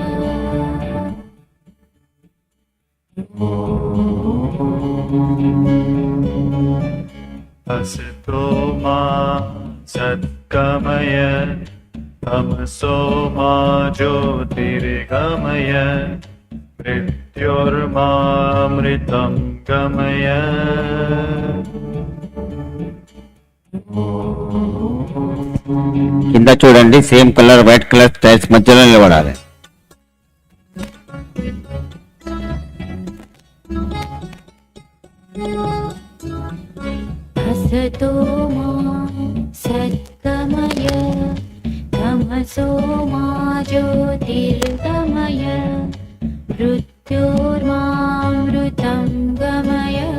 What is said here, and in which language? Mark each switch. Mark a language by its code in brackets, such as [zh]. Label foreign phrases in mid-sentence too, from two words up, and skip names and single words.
[sa] असतो मा सद्गमय तमसो मा ज्योतिर्गमय मृत्योर्मामृतं गमय [te] కింద చూడండి, [en] same colour white colour tiles [te] మధ్యలో నిలబడాలి. [sa] असतो मा सद्गमय तमसो मा ज्योतिर्गमय मृत्योर्मामृतं गमय